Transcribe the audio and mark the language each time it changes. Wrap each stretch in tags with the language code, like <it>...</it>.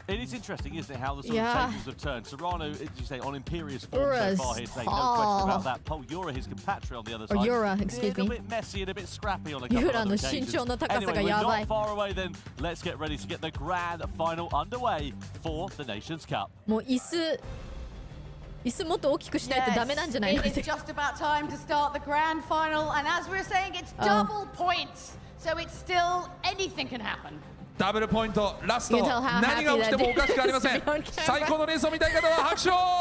<en>It is interesting, isn't it, how the sort of tables have turned. Serrano, as you say, on imperious form Ura's so far here today, no question about that. Paul Yura, his compatriot on the other side. Yura, excuse me. A little bit messy and a bit scrappy on a couple of other occasions. Anyway, we're not far away then. Let's get ready to get the grand final underway for the Nations Cup.</en> <ja>もう椅子もっと大きくしないとダメなんじゃないの</ja> <en>It is just about time to start the grand final, and as we were saying, it's double points, so it's still anything can happen.</en> <ja>ダブルポイントラスト何が起きてもおかしくありません最高のレースを見たい方は拍手を</ja>